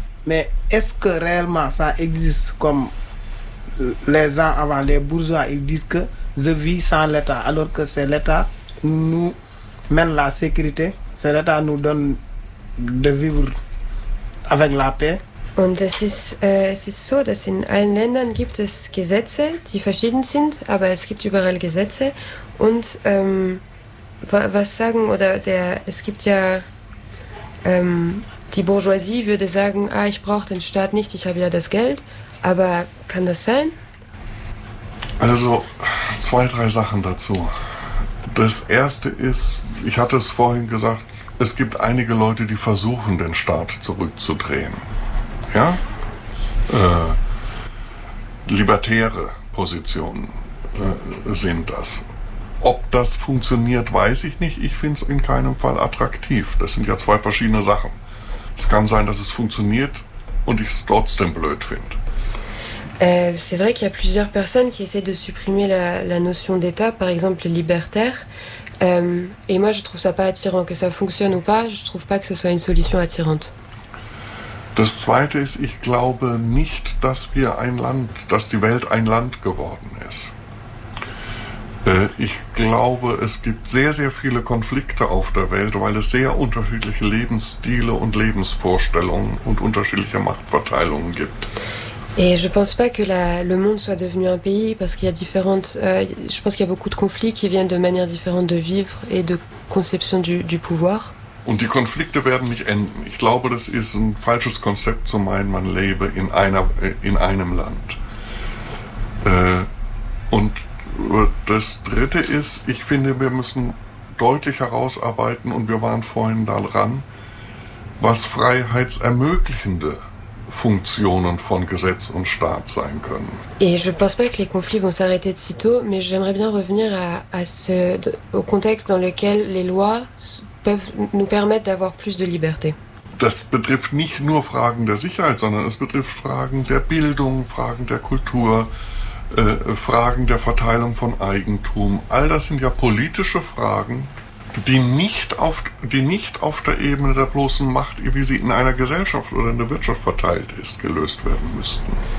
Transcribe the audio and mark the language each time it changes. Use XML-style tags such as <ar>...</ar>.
<fr>Mais est-ce que réellement ça existe comme les gens avant, les bourgeois, ils disent que je vis sans l'État, alors que c'est l'État qui nous mène la sécurité, c'est l'État qui nous donne de vivre avec la paix.</fr> <de>Und es ist so, dass in allen Ländern gibt es Gesetze, die verschieden sind, aber es gibt überall Gesetze. Und was sagen, oder der, es gibt ja, die Bourgeoisie würde sagen, ah, ich brauche den Staat nicht, ich habe ja das Geld. Aber kann das sein? Also, zwei, drei Sachen dazu. Das erste ist, ich hatte es vorhin gesagt, es gibt einige Leute, die versuchen, den Staat zurückzudrehen. Ja, libertäre Positionen sind das. Ob das funktioniert, weiß ich nicht. Ich finde es in keinem Fall attraktiv. Das sind ja zwei verschiedene Sachen. Es kann sein, dass es funktioniert und ich es trotzdem blöd finde.</de> <fr>C'est vrai qu'il y a plusieurs personnes qui essaient de supprimer la notion d'État, par exemple libertaire. Et moi, je trouve ça pas attirant. Que ça fonctionne ou pas, je trouve pas que ce soit une solution attirante.</fr> <de>Das zweite ist, ich glaube nicht, dass die Welt ein Land geworden ist. Ich glaube, es gibt sehr, sehr viele Konflikte auf der Welt, weil es sehr unterschiedliche Lebensstile und Lebensvorstellungen und unterschiedliche Machtverteilungen gibt.</de> <fr>Et je pense pas que le monde soit devenu un pays parce qu'il y a différentes je pense qu'il y a beaucoup de conflits qui viennent de manières différentes de vivre et de conception du pouvoir.</fr> <de>Und die Konflikte werden nicht enden. Ich glaube, das ist ein falsches Konzept zu meinen, man lebe in einem Land. Und das Dritte ist, ich finde, wir müssen deutlich herausarbeiten, und wir waren vorhin daran, was freiheitsermöglichende Funktionen von Gesetz und Staat sein können.</de> <fr>Et je pense pas que les conflits vont s'arrêter de sitôt, mais j'aimerais bien revenir au contexte dans lequel les lois peuvent nous permettre d'avoir plus de liberté.</fr> <de>Das betrifft nicht nur Fragen der Sicherheit, sondern es betrifft Fragen der Bildung, Fragen der Kultur, Fragen der Verteilung von Eigentum. All das sind ja politische Fragen, die nicht auf der Ebene der bloßen Macht, wie sie in einer Gesellschaft oder in der Wirtschaft verteilt ist, gelöst werden müssten.</de>